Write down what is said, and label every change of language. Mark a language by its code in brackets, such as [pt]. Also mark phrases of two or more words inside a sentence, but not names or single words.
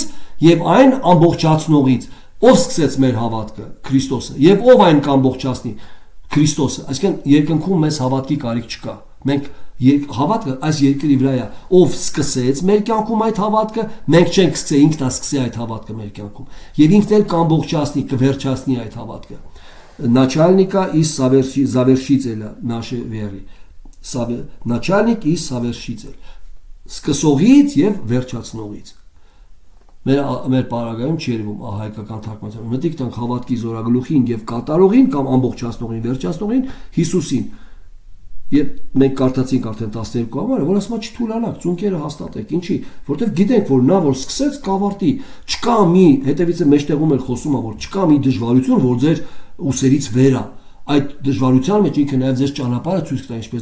[hy] եւ այն ամբողջացնողից։ Ով սկսեց մեր հավատքը, Քրիստոսը, եւ ով այն կամբողջացնի, Քրիստոսը։ Այսինքն երկնքում մեզ հավատքի կարիք չկա։ Մենք հավատքը այս երկրի վրա է, ով սկսեց մեր кյանքում այդ հավատքը, մենք չենք սկսել, ինքն է սկսել այդ հավատքը մեր կյանքում։ Եվ ինքն էլ կամբողջացնի, կվերջացնի այդ հավատքը։ [ru] Начальника и завершителя нашей веры. Начальник и совершитель. [hy] Սկսողից եւ վերջացնողից։ Մեր պարագայում չերվում հայկական թարգմանությամբ։ Մտիկ տանք հավատքի զորագլուխին եւ կատարողին կամ ամբողջացնողին, վերջացնողին Հիսուսին։ Եվ մենք կարդացինք արդեն 12 համարը, որ ասում է չթուլանաք, ծունկերը հաստատեք։ Ինչի, որովհետեւ գիտենք, որ նա որ սկսեց կավարտի, չկա մի, հետևից է մեջտեղում էլ խոսում է, որ չկա մի դժվարություն, որ ձեր ուսերից վեր է։ Այդ դժվարության մեջ ինքը նաև ձեր ճանապարհը ցույց կտա ինչպես